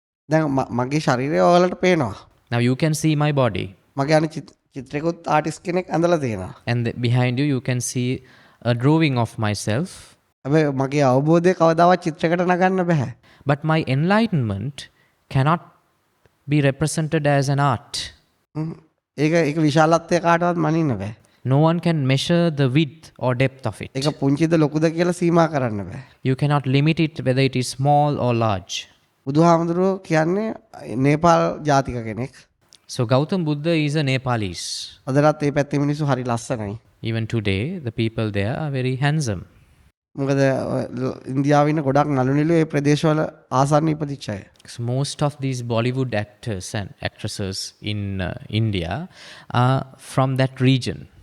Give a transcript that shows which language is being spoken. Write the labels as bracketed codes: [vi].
[si] දැන් මගේ ශරීරය ඔයාලට පේනවා. [en] Now you can see my body. [si] මගේ අනිත් චිත්‍රයකුත් ආටිස්ට් කෙනෙක් ඇඳලා තියෙනවා. [en] And behind you, you can see a drawing of myself. [si] හැබැයි මගේ අවබෝධය කවදාවත් චිත්‍රයකට නගන්න බෑ. [en] But my enlightenment cannot be represented as an art. [si] ඒක විශාලත්වය කාටවත් මනින්න බෑ. [en] No one can measure the width or depth of it. [si] ඒක පුංචිද ලොකුද කියලා සීමා කරන්න බෑ. [en] You cannot limit it whether it is small or large. [si] බුදුහාමුදුරුවෝ කියන්නේ නේපාල් ජාතික කෙනෙක්. [en] So Gautam Buddha is a Nepalese. [si] අදටත් මේ පැත්තේ මිනිස්සු හරි ලස්සනයි. [en] Even today, the people there are very handsome. [si] මොකද ඉන්දියාවේ ඉන්න ගොඩක් නළු නිළු ඒ ප්‍රදේශවල ආසන්න ඉපදිච්ච අය. [en] So most of these Bollywood actors and actresses in India are from that region.